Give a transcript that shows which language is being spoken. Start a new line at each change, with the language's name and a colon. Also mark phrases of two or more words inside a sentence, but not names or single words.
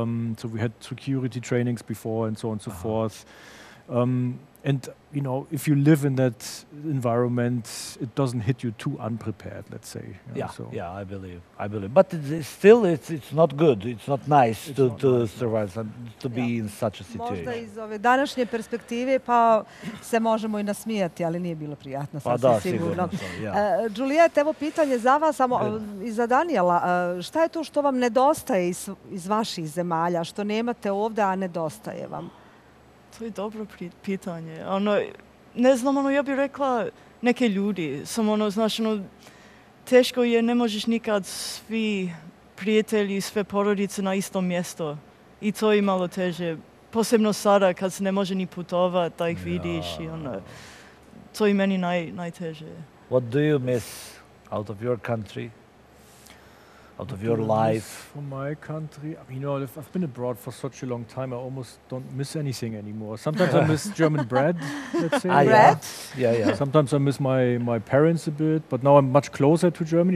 English: So we had security trainings before and so on and so forth. And you know, if you live in that environment, it doesn't hit you too unprepared, let's say. You know, so. I believe. But it's not good. It's not nice It's to, not to nice, no. survive and to be in such a
Bosnian: Možda
English: situation.
Bosnian: iz ove današnje perspektive pa se možemo i nasmijati, ali nije bilo prijatno, Pa sasvim da, sigurno. sigurno. Ja. Juliet, evo pitanje za vas, samo i za Daniela. Šta je to što vam nedostaje iz vaših zemalja, što nemate ovdje, a nedostaje vam? To je dobro pitanje. Ono, ne znam, ono, ja bih rekla neke ljudi. Samo ono, znaš, ono, teško je, ne možeš nikad svi prijatelji, sve porodice na istom mjestu. I to je malo teže. Posebno sada kad se ne može ni putovat, da ih vidiš i ono, to je meni najteže.
English: What do you miss out of your country? Out of your What do I miss life? from my country? I mean, you know, I've been abroad for such a long time, I almost don't miss anything anymore. Sometimes I miss German bread, let's say. Bread? Yeah. Sometimes I miss my parents a bit, but now I'm much closer to Germany.